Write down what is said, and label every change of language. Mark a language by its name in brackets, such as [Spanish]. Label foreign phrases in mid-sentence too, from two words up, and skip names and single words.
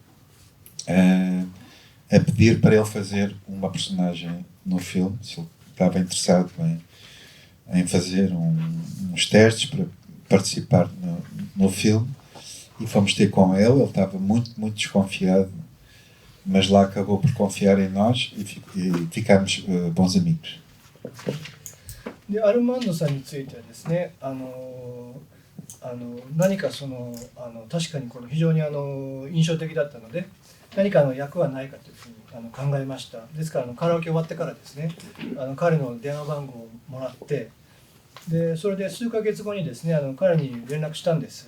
[Portuguese] a pedir para ele fazer uma personagem no filme, se ele estava interessado em fazer uns testes para participar no filme. E fomos ter com ele estava muito, muito desconfiado, mas lá acabou por confiar em nós e ficámos bons amigos. [Japanese] でアルマンドさんについてはですね、何か確かにこの非常に印象的だったので、何か役はないかというふうに考えました。ですからカラオケ終わってからですね、彼の電話番号をもらって、でそれで数ヶ月後にですね彼に連絡したんです。